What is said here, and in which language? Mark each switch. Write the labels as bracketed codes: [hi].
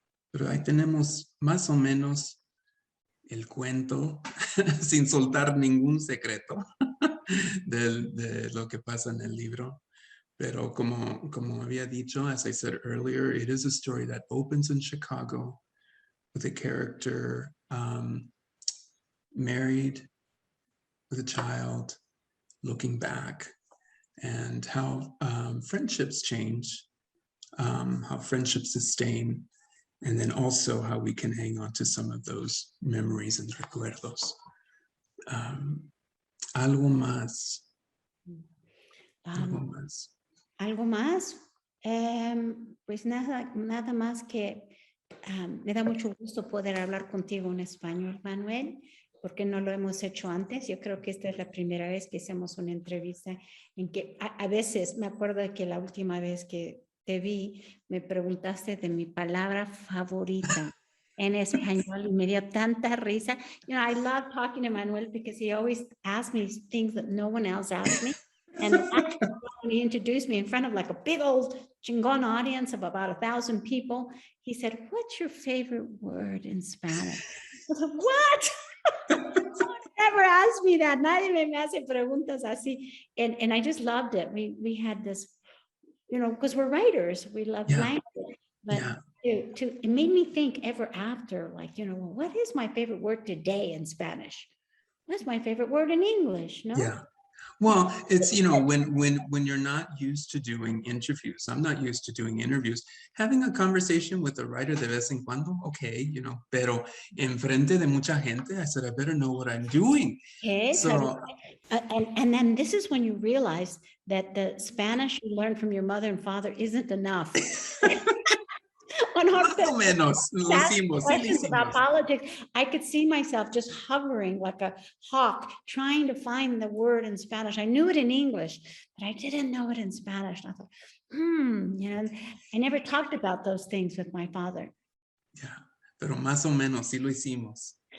[es] Pero ahí tenemos más o menos el cuento, sin soltar ningún secreto de lo que pasa en el libro. Pero como había dicho, [en] as I said earlier, it is a story that opens in Chicago with a character married with a child, looking back, and how friendships change, how friendships sustain, and then also how we can hang on to some of those memories and recuerdos. [es] Algo más. ¿Algo más? Pues nada más que me da mucho gusto poder hablar contigo en español, Manuel, porque no lo hemos hecho antes. Yo creo que esta es la primera vez que hacemos una entrevista en que a veces me acuerdo de que la última vez que te vi, me preguntaste de mi palabra favorita en español y me dio tanta risa. [en] You know, I love talking to Manuel because he always asks me things that no one else asks me. And actually, when he introduced me in front of like a big old chingon audience of about 1,000 people, he said, "What's your favorite word in Spanish?" I said, "What?" Never asked me that. [es] Nadie me hace preguntas así. [en] And I just loved it. We had this, you know, because we're writers, we love Yeah. language. But Yeah. it made me think ever after, like, you know, well, what is my favorite word today in Spanish? What's my favorite word in English? [es] No? [en] Yeah. Well, it's, you know, when you're not used to doing interviews, I'm not used to doing interviews, having a conversation with a writer [es] de vez en cuando, [en] okay, you know, [es] pero enfrente de mucha gente, [en] I said, I better know what I'm doing. Yes, So, and then this is when you realize that the Spanish you learned from your mother and father isn't enough. When [es] más o menos, lo [en] asked [es] hicimos, sí lo [en] questions about [es] hicimos. [en] politics, I could see myself just hovering like a hawk, trying to find the word in Spanish. I knew it in English, but I didn't know it in Spanish. And I thought, you know, I never talked about those things with my father. [es] Yeah, pero más o menos, sí lo hicimos.